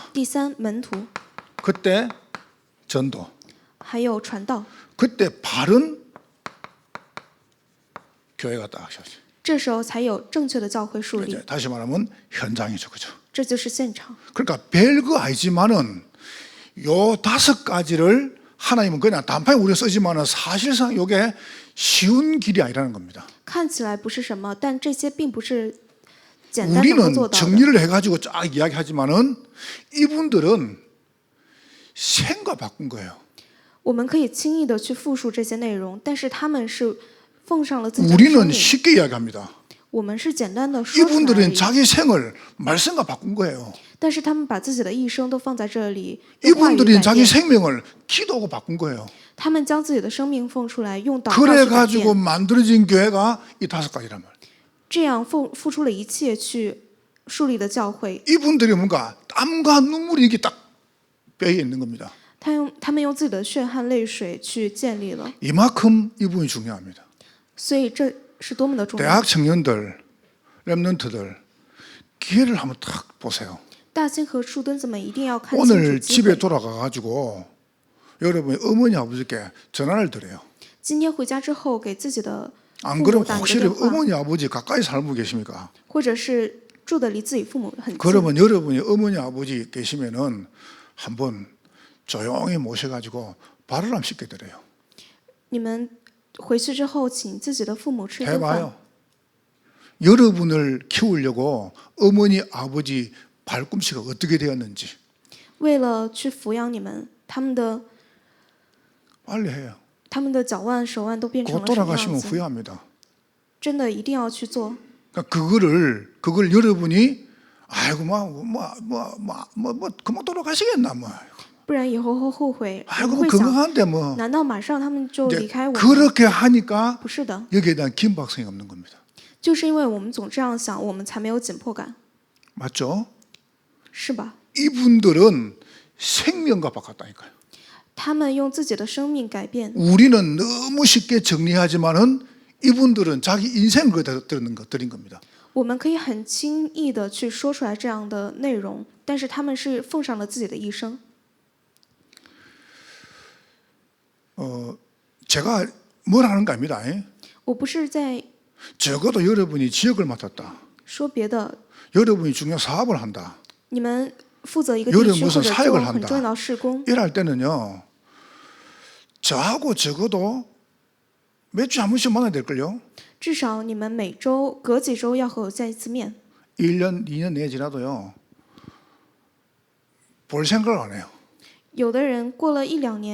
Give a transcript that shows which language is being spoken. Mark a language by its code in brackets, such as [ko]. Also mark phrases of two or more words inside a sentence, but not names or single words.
[zh] 第三门徒， [ko] 그때 전도. [zh] 还有传道， [ko] 그때 바른 교회가 딱 시작하죠. [zh] 这时候才有正确的教会树立， [ko] 이제 다시 말하면 현장이죠, 그죠? [zh] 这就是现场。 [ko] 그러니까 별거 아니지만은 요 5가지를 하나님은 그냥 단판에 우리가 쓰지만은 사실상 이게 쉬운 길이 아니라는 겁니다. [zh] 看起来不是什么，但这些并不是简单能够 [ko] 우리는 [zh] 做到的。 [ko] 정리를 해가지고 쫙 이야기하지만은 이분들은 생각 바꾼 거예요. [zh] 我们可以轻易的去复述这些内容，但是他们是奉上了自己的生 [ko] 우리는 [zh] 命， [ko] 쉽게 이야기합니다. [zh] 我们是简单的说出来而 [ko] 이분들은 [zh] 已。 [ko] 자기 생을 말씀과 바꾼 거예요. [zh] 但是他们把自己的一生都放在这里，用话语 [ko] 이분들이 [zh] 改 [ko] 자기 [zh] 变。 [ko] 생명을 기도하고 바꾼 거예요. [zh] 他们将自己的生命奉出来，用祷告去改 [ko] 그래가지고 [zh] 变， [ko] 만들어진 교회가 이 5가지란 말이에요. [zh] 这样付出了一切去树立的教会。 [ko] 이분들이 뭔가 땀과 눈물이 이게 딱 뼈에 있는 겁니다. [zh] 他们用自己的血汗泪水去建立了， [ko] 이만큼 이분이 중요합니다. [zh] 所以这是多么的重要。 [ko] 대학 청년들, 랩런트들 기회를 한번 딱 보세요. [zh] 大清和树墩子们一定要看清楚 [ko] 오늘 [zh] 机 [ko] 집에 [zh] 会。 [ko] 돌아가가지고 여러분이 어머니 아버지께 전화를 드려요. [zh] 今天回家之后，给自己的 [ko] 안 [zh] 父母 [ko] 그러면 [zh] 打一个 [ko] 혹시 [zh] 电话， [ko] 어머니 아버지 가까이 살고 계십니까? [zh] 或者是住的离自己父母很近。 [ko] 그러면 여러분이 어머니 아버지 계시면은 한번 조용히 모셔가지고 밥을 한번 씻게 드려요. [zh] 你们回去之后，请自己的父母吃一顿饭。 [ko] 해봐요. 여러분을 키우려고 어머니 아버지 발꿈치가 어떻게 되었는지 [zh] 为了去抚养你们，他们的 [ko] 빨리 해요. [zh] 脚腕、手腕都变成 [ko] 곧 [zh] 了什么样 [ko] 돌아가시면 [zh] 子？ [ko] 후회합니다. [zh] 真的一定要去做。 [ko] 그러니까 그걸 여러분이 아이고 뭐 그만 돌아가시겠나 뭐. [zh] 不然以后会后悔。你 [ko] 아이고 [zh] 们会想， [ko] 건강한데 뭐. [zh] 难道马上他们就 [ko] 이제 [zh] 离开我吗？ [ko] 그렇게 하니까 [zh] 不是的， [ko] 여기에 대한 긴박성이 없는 겁니다. [zh] 就是因为我们总这样想，我们才没有紧迫感， [ko] 맞죠? [zh] 是吧？ [ko] 이분들은 생명과 바꿨다니까요. [zh] 他们用自己的生命改变。 [ko] 우리는 너무 쉽게 정리하지만은 이분들은 자기 인생을 드린 겁니다. [zh] 我们可以很轻易的去说出来这样的内容，但是他们是奉上了自己的一生。 [ko] 제가 뭘 하는 거 아닙니다. [zh] 我不是在 [ko] 적어도 여러분이 지역을 맡았다. [zh] 说别的， [ko] 여러분이 중요한 사업을 한다. [zh] 你们负责一个 [ko] 여러분 [zh] 地区 [ko] 무슨 [zh] 或者 [ko] 사역을 [zh] 做 [ko] 한다 [zh] 很重要的事工， [ko] 이럴 때는요. 저하고 적어도 몇 주에 한 번씩 만나야 될걸요. [zh] 至少你们每周隔几周要和我见一次面。 [ko] 1년, 2년 내에 지나도요. 볼 생각을 안 해요. [zh] 有的人过了1、2年也没有